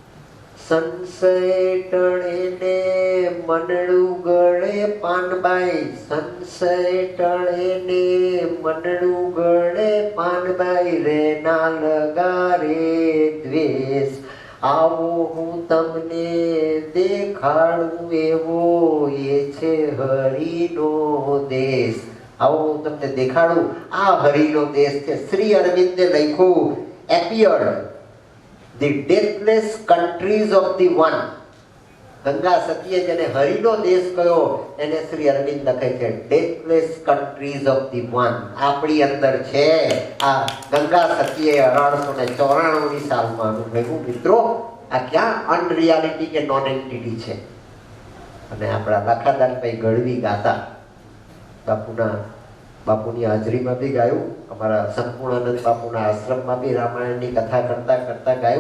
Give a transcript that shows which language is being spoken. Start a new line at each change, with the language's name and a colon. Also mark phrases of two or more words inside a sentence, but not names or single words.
Gujarati: સંશય ટળે ને મનડું ગળે પાનબાઈ, સંશય ટળે ને મનડું ગળે પાનબાઈ, રે ના લગારે દ્વેષ, આવો હું તમને દેખાડું એવો એ છે હરિનો દેશ. આવો હું તમને દેખાડું, આ હરિનો દેશ છે. શ્રી અરવિંદે લખ્યું,
English: appeared the deathless countries of the one.
Gujarati: ગંગા સતીએ જેને હરિનો દેશ કહ્યો એને શ્રી અરવિંદ લખે છે
English: deathless countries of the one.
Gujarati: આપણી અંદર છે. આ ગંગા સતીએ 1894ની સાલમાં અનુભવ્યું. મિત્રો, આ ક્યાં અનરિયાલિટી કે
English: non entity
Gujarati: છે? અને આપણા લાખાદાનભાઈ ગઢવી ગાતા, બાપુની હાજરીમાં બી ગાયું, અમારા સંપૂર્ણાનંદ બાપુના આશ્રમમાં બી રામાયણની કથા કરતા કરતા ગાયું.